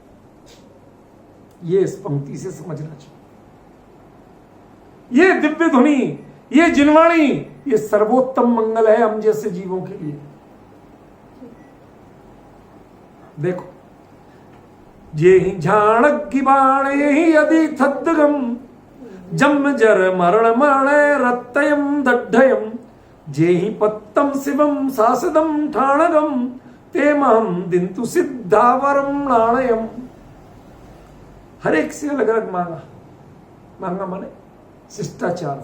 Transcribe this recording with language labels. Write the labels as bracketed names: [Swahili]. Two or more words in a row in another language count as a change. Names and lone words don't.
[Hindi] ये इस पंक्ति से समझना चाहिए। ये दिव्य ध्वनि, ये जिनवाणी, ये सर्वोत्तम मंगल है हम जैसे जीवों के लिए। [Prakrit languages] देखो, जे ही झाणक बाण ही यदि थद्गम जम जर मरण मरणे रत्तयम दड्ढयम जे ही पत्तम शिवम सासदम ठाणगम ते महम दिंतु सिद्धावरम नाणयम। [Hindi] हर एक से अलग अलग मांगा माने शिष्टाचार।